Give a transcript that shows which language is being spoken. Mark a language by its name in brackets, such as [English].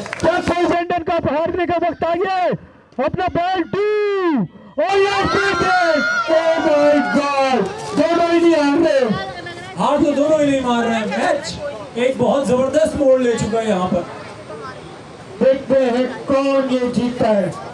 [Hindi] क्या कोबू ब्रेंडन का हारने का वक्त आ गया है? अपना belt [English] 2 Oh, yes, he did! Oh, my God! [Hindi] हाथ तो दोनों ही नहीं मार रहे हैं। मैच एक बहुत जबरदस्त मोड़ ले चुका है यहाँ पर। देखते हैं कौन ये जीतता है।